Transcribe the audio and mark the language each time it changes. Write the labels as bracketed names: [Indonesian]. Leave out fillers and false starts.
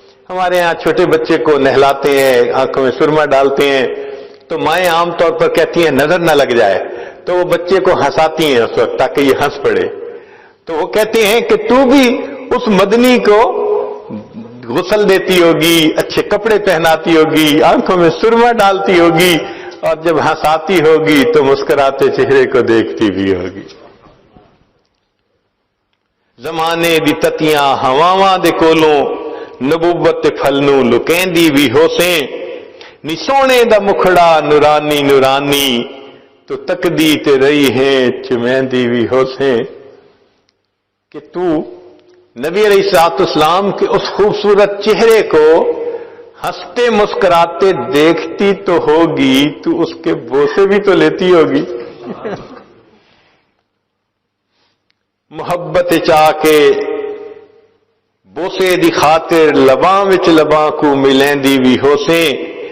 [Urdu] ہمارے ہاں چھوٹے بچے کو نہلاتے ہیں, آنکھوں میں سرما ڈالتے ہیں, تو مائیں عام طور پر کہتی ہیں نظر نہ لگ جائے, تو وہ بچے کو ہنساتی ہیں اس وقت تاکہ یہ ہنس پڑے. تو وہ کہتے ہیں کہ تو بھی اس مدنی کو غسل دیتی ہوگی, اچھے کپڑے پہناتی ہوگی, آنکھوں میں سرما ڈالتی ہوگی, اور جب ہنساتی ہوگی تو مسکراتے چہرے کو دیکھتی بھی ہوگی. [Saraiki] زمانے دی تتیاں ہواواں دے کولوں نبوت پھلنوں لکیندی بھی ہوسیں. نی سونے دا مکھڑا نورانی نورانی تو تکدی تے رہی ہیں چمیندی بھی ہوسیں. [Urdu] کہ تو نبی علیہ الصلوۃ والسلام کے اس خوبصورت چہرے کو ہنستے مسکراتے دیکھتی تو ہوگی, تو اس کے بوسے بھی تو لیتی ہوگی. [Saraiki] محبت چاہ کے بوسے دی خاطر لباں وچ لباں کو ملیندی بھی ہوسیں.